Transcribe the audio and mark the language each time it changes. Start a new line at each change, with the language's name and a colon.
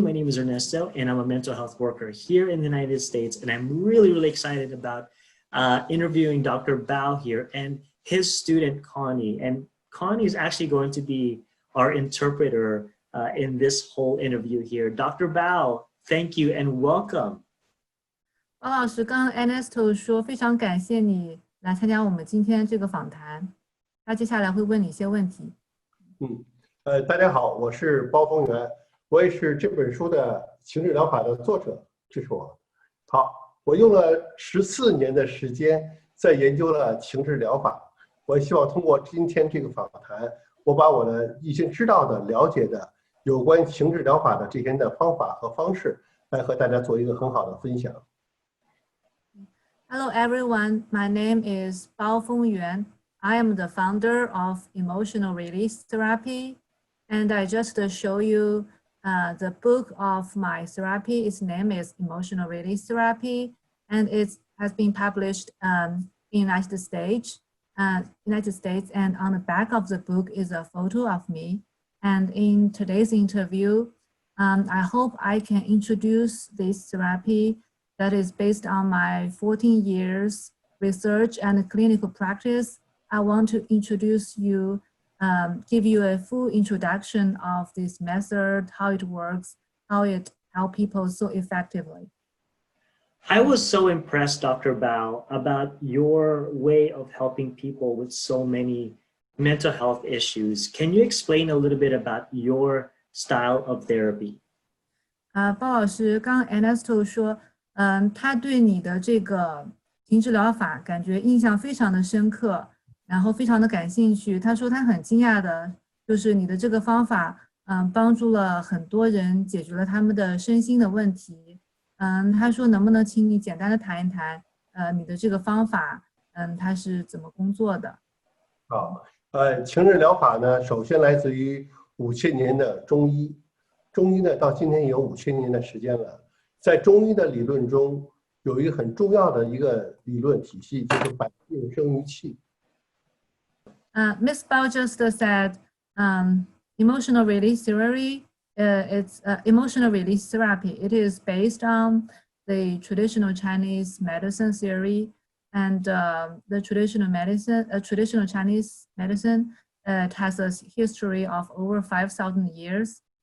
English: My name is Ernesto, and I'm a mental health worker here in the United States. And I'm really excited about interviewing Dr. Bao here and his student, Connie. And Connie is actually going to be our interpreter in this whole interview here. Dr. Bao, thank you and welcome.
Chinese: 包老师，刚刚 Ernesto 说非常感谢你来参加我们今天这个访谈，他接下来会问你一些问题。大家好，我是包丰源，我也是这本书的情志疗法的作者，这是我。好，我用了14年的时间在研究了情志疗法，我希望通过今天这个访谈，我把我的已经知道的、了解的有关情志疗法的这些的方法和方式，来和大家做一个很好的分享。
English: Hello everyone, my name is Bao Fongyuan. I am the founder of Emotional Release Therapy, and I just show you the book of my therapy. Its name is Emotional Release Therapy, and it has been published in United States. And on the back of the book is a photo of me. And in today's interview, I hope I can introduce this therapy that is based on my 14 years research and clinical practice. I want to introduce you, give you a full introduction of this method, how it works, how it helps people so effectively. I was so impressed, Dr. Bao, about your way of helping people with so many mental health issues. Can you explain a little bit about your style of therapy?
Chinese: 包老师，刚刚 Ernesto 说，他对你的这个情志疗法感觉印象非常的深刻，然后非常的感兴趣。他说他很惊讶的，就是你的这个方法，帮助了很多人，解决了他们的身心的问题。他说能不能请你简单的谈一谈，你的这个方法，它是怎么工作的？好，情志疗法呢，首先来自于5000年的中医，中医呢到今天有5000年的时间了。在中医的理论中，有一个很重要的一个理论体系，就是百病生于气。
English: Miss Bao just said, emotional release theory. It's emotional release therapy. It is based on the traditional Chinese medicine theory, and the traditional Chinese medicine has a history of over 5,000 years.